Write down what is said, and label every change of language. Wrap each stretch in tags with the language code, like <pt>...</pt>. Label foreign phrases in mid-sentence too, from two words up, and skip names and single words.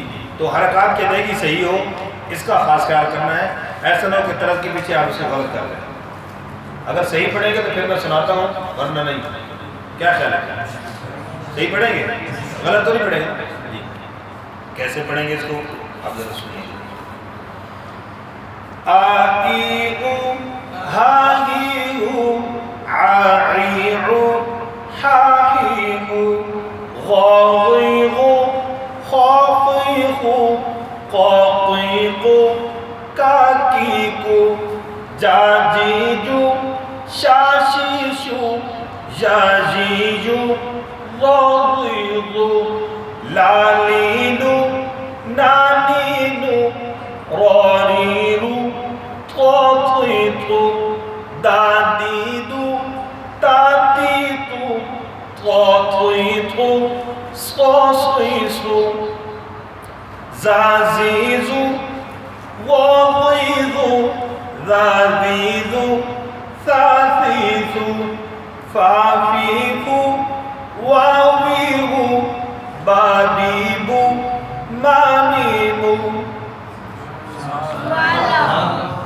<ur>تو حرکات کی ادائیگی صحیح ہو اس کا خاص خیال کرنا ہے. ایسا نہ ہو کہ طرف کے پیچھے آپ اسے غلط کر رہے ہیں. اگر صحیح پڑھیں گے تو پھر میں سناتا ہوں ورنہ نہیں. کیا خیال ہے؟ صحیح پڑھیں گے؟ غلط تو نہیں پڑھیں گے جی. کیسے پڑھیں گے اس کو؟ آپ ذرا سنیے. आई ऊ हाही ऊ आई ऊ हाही ऊ गाई ऊ खाई ऊ काकी ऊ काकी को जाजीजू शाशीशू जाजीजू राजीजू लालीनू नानीनू रानीनू तातीतू दादीदू तातीतू तातीतू सासीसू जाजीजू वाजीजू ذاذيذو ثاثيثو فافيفو واويهو بابيبو ماميمو</ur>